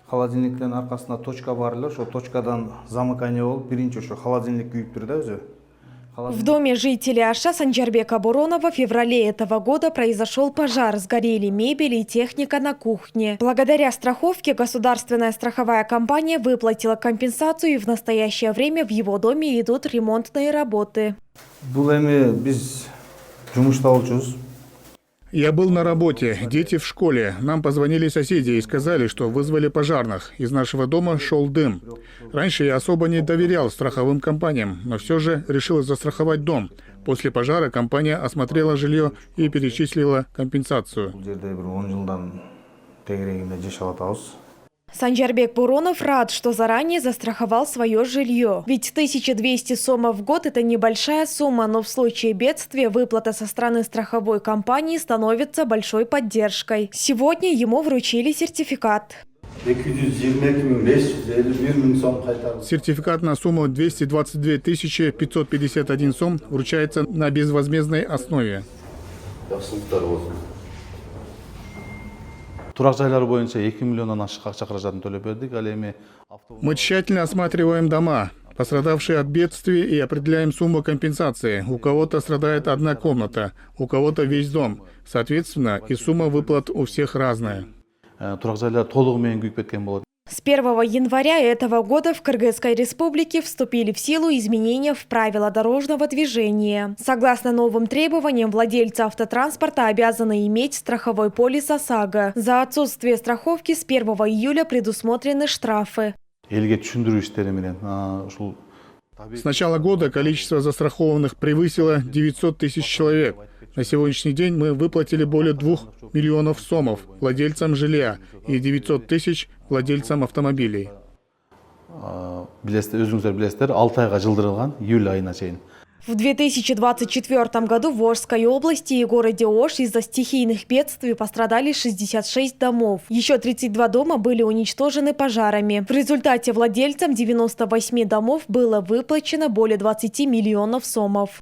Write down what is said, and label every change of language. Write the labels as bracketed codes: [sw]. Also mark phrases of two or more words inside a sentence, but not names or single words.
[ky] Холодильниктен аркасында точка бар эле, ошо точкадан замыкание болуп, биринчи ошо холодильник күйүп тур да өзү. [ru] В доме жителей Аша Санжарбека Буронова в феврале этого года произошел пожар. Сгорели мебель и техника на кухне. Благодаря страховке государственная страховая компания выплатила компенсацию, и в настоящее время в его доме идут ремонтные работы. [ky] Бул эми биз жумушта болчубуз. [ru] Я был на работе, дети в школе. Нам позвонили соседи и сказали, что вызвали пожарных. Из нашего дома шел дым. Раньше я особо не доверял страховым компаниям, но все же решил застраховать дом. После пожара компания осмотрела жилье и перечислила компенсацию. [ky] Бул жерде бир 10 жылдан тегерегинде жашап атабыз. [ru] Санжарбек Буронов рад, что заранее застраховал свое жилье. Ведь 1200 сомов в год – это небольшая сумма, но в случае бедствия выплата со стороны страховой компании становится большой поддержкой. Сегодня ему вручили сертификат. Сертификат на сумму 222 551 сом вручается на безвозмездной основе. [ky] Турак жайлар боюнча 2 миллиондон ашык акча каражатын төлөп бердик. Ал эми [ru] Мы тщательно осматриваем дома, пострадавшие от бедствия, и определяем сумму компенсации. У кого-то страдает одна комната, у кого-то весь дом. Соответственно, и сумма выплат у всех разная. [ky] турак жайлар толугу менен күйүп кеткен болот. [ru] С 1 января этого года в Кыргызской республике вступили в силу изменения в правила дорожного движения. Согласно новым требованиям, владельцы автотранспорта обязаны иметь страховой полис ОСАГО. За отсутствие страховки с 1 июля предусмотрены штрафы. [ky] Элге түшүндүрүү иштери менен ушул [ru] С начала года количество застрахованных превысило 900 тысяч человек. На сегодняшний день мы выплатили более 2 миллионов сомов владельцам жилья и 900 тысяч владельцам автомобилей. [ky] өзүңүздөр билесиздер, 6 айга жылдырылган, июль айына чейин. [ru] В 2024 году в Орской области и городе Ош из-за стихийных бедствий пострадали 66 домов. Еще 32 дома были уничтожены пожарами. В результате владельцам 98 домов было выплачено более 20 миллионов сомов.